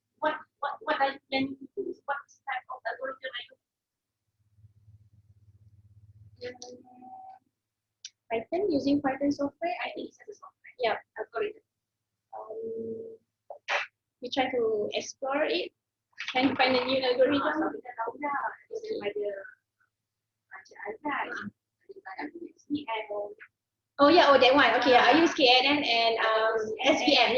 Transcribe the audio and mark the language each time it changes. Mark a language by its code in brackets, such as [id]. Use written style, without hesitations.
[en] What are you planning to do? What type of algorithm are you? Python, using Python software, I think it's a software. yeah, Algorithm. we try to explore it and find a new algorithm. [ms] So kita tahu dah daripada bacaan kan. Ada SPM. [en] Oh yeah, that one. Okay, yeah, I use KNN and SPM.